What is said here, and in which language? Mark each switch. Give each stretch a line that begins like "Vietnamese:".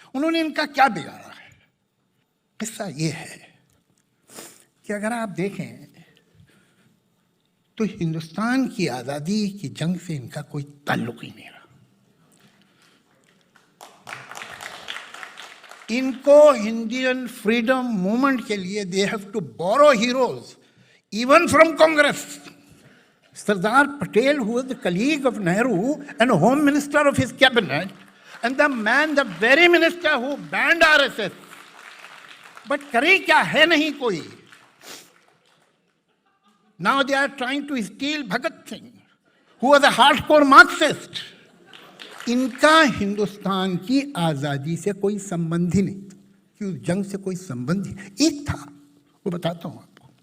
Hindi: उन्होंने इनका क्या बिगाड़ा है? किस्सा ये है कि अगर आप देखें तो हिंदुस्तान की आज़ादी की जंग से इनका कोई ताल्लुक ही नहीं रहा। इनको
English: Indian freedom movement
Hindi: के लिए
English: They have to borrow heroes even from Congress. Sardar Patel, who was the colleague of Nehru and home minister of his cabinet, and the man, the very minister who banned RSS. But
Hindi: करे क्या है नहीं कोई.
English: Now they are trying to steal Bhagat Singh, who was a hardcore Marxist.
Hindi: इनका हिंदुस्तान की आज़ादी से कोई संबंध ही नहीं. कि उस जंग से कोई संबंध ही एक था, वो बताता हूँ आपको।